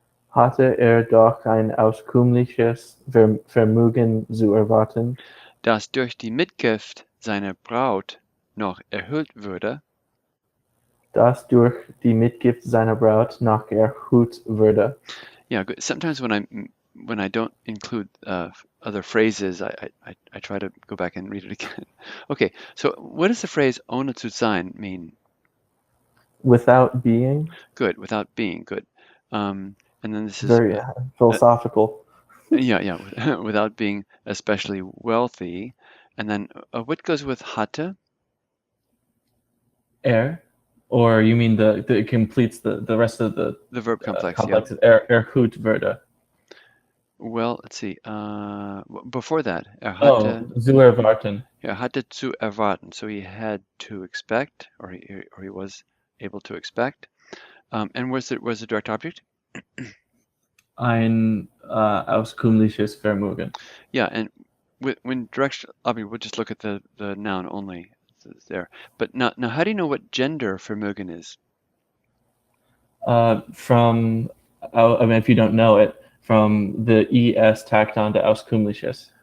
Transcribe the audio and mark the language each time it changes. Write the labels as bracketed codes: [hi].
[de] hatte er doch ein auskömmliches Vermögen zu erwarten, das durch die Mitgift seiner Braut noch erhöht würde. das durch die Mitgift seiner Braut noch erhöht würde. [en] Yeah, good. Sometimes when I don't include other phrases, I try to go back and read it again. Okay, so what does the phrase [de] ohne zu sein [en] mean? Without being, Good, without being, good. And then this is very philosophical. yeah, without being especially wealthy. And then what goes with hatte? Er, or you mean it completes the rest of the verb complex, complex yeah. [de] erhöht würde. [en] Well, let's see. Before that, hatte, [de] zu erwarten. Yeah, hatte zu erwarten. [en] So he had to expect, or he was able to expect. And was the direct object? [de] Ein auskömmliches Vermögen. [en] Yeah, and when direct object, we'll just look at the noun only there. But now, how do you know what gender Vermögen is? From, I mean, if you don't know it, from the es tacked on to auskömmliches.